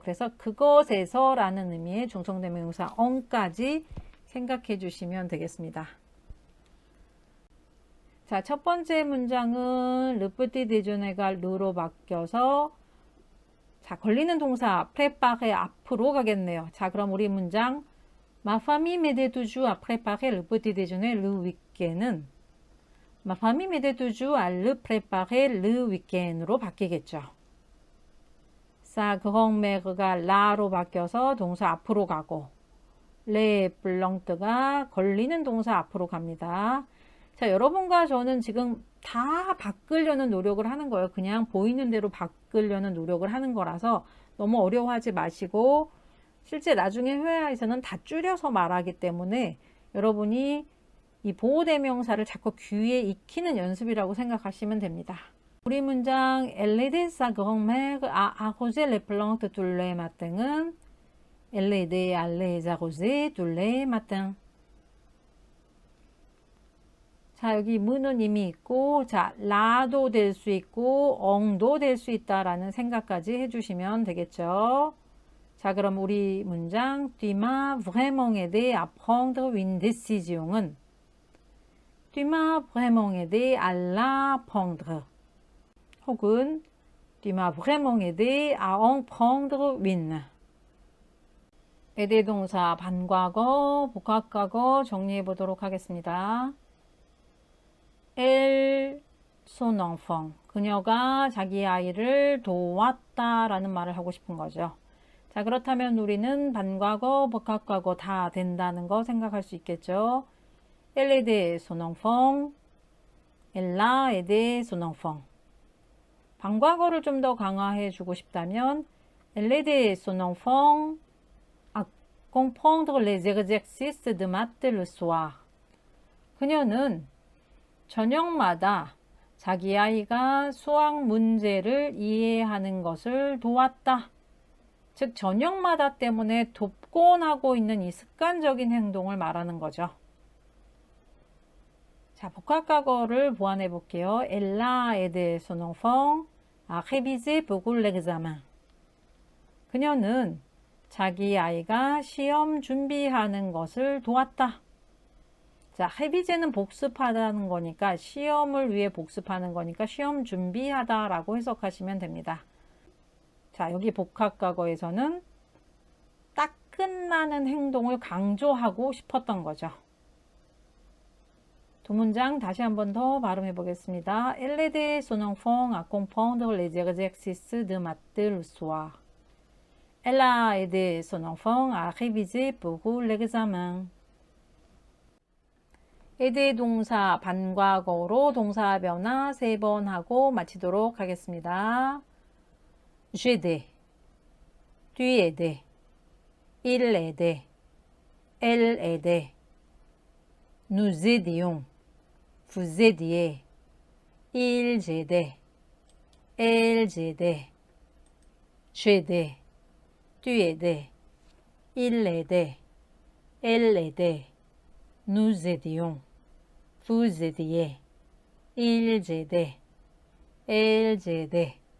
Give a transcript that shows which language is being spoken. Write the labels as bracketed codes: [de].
[ko] 그래서 그것에서 라는 의미의 중성대명사 엉까지 생각해 주시면 되겠습니다. 자, 첫 번째 문장은 르프티 데조네가 르로 바뀌어서 자, 걸리는 동사 프레파레 앞으로 가겠네요. 자, 그럼 우리 문장 [fr] Ma famille m'aidait toujours à préparer le petit déjeuner le week-end은 Ma famille m'aidait toujours à le préparer le week-end [ko] 으로 바뀌겠죠. [fr] Sa grand-mère [ko] 가 라로 바뀌어서 동사 앞으로 가고 [fr] les blanc [ko] 가 걸리는 동사 앞으로 갑니다. 자, 여러분과 저는 지금 다 바꾸려는 노력을 하는 거예요. 그냥 보이는 대로 바꾸려는 노력을 하는 거라서 너무 어려워하지 마시고 실제 나중에 회화에서는 다 줄여서 말하기 때문에 여러분이 이 보호대명사를 자꾸 귀에 익히는 연습이라고 생각하시면 됩니다. 우리 문장 [fr] Elle aidait sa grand-mère à arroser les plantes tous les matins. Elle aidait à les arroser tous les matins. [ko] 자, 여기 무는 이미 있고 자, 라도 될 수 있고 엉도 될 수 있다라는 생각까지 해주시면 되겠죠. 자, 그럼 우리 문장 [fr] Tu m'as vraiment aidé à prendre une décision은 Tu m'as vraiment aidé à la prendre 혹은 Tu m'as vraiment aidé à en prendre une. [ko] aider 동사 반과거, 복합과거 정리해 보도록 하겠습니다. [fr] Elle, son enfant. [ko] 그녀가 자기 아이를 도왔다라는 말을 하고 싶은 거죠. 자, 그렇다면 우리는 반과거, 복합과거 다 된다는 거 생각할 수 있겠죠. [fr] Elle aidait son enfant. Elle a aidé son enfant. [ko] 반과거를 좀 더 강화해 주고 싶다면 [fr] Elle aidait son enfant à comprendre les exercices de maths le soir. [ko] 그녀는 저녁마다 자기 아이가 수학 문제를 이해하는 것을 도왔다. 즉 저녁마다 때문에 돕곤 하고 있는 이 습관적인 행동을 말하는 거죠. 자, 복합과거를 보완해 볼게요. [fr] Elle a aidé son enfant à réviser pour l'examen. [ko] 그녀는 자기 아이가 시험 준비하는 것을 도왔다. 자, réviser는 복습하다는 거니까 시험을 위해 복습하는 거니까 시험 준비하다라고 해석하시면 됩니다. 자, 여기 복합과거에서는 딱 끝나는 행동을 강조하고 싶었던 거죠. 두 문장 다시 한 번 더 발음해 보겠습니다. [fr] Elle aidait son enfant à comprendre les exercices de maths le soir. Elle a aidé son enfant à réviser pour l'examen. [ko] aider 동사 반과거로 동사 변화 3번 하고 마치도록 하겠습니다. [fr] j'aidais, tu aidais, il aidait, elle aidait, nous aidions, vous aidiez, ils aidaient, elles aidaient, j'aidais, tu aidais, il aidait, elle aidait, nous aidions, vous aidiez, ils aidaient, elles aidaient.